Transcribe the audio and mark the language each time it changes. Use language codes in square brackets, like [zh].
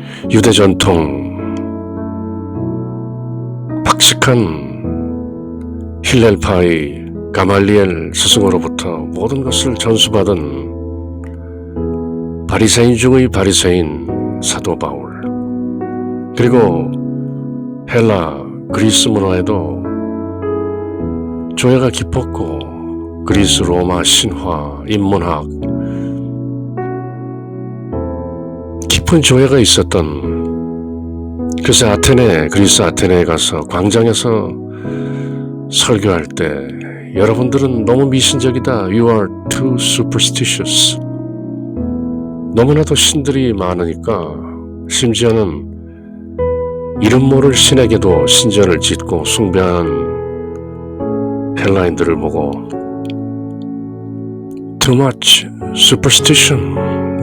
[ko] 유대 전통 박식한 힐렐파의 가말리엘 스승으로부터 모든 것을 전수받은 바리새인 중의 바리새인 사도 바울, 그리고 헬라 그리스 문화에도 조예가 깊었고 그리스 로마 신화 인문학 깊은 조예가 있었던, 그래서 그리스 아테네에 가서 광장에서 설교할 때 여러분들은 너무 미신적이다. [en] You are too superstitious. [ko] 너무나도 신들이 많으니까 심지어는 이름 모를 신에게도 신전을 짓고 숭배하는 헬라인들을 보고 [en] Too much superstition.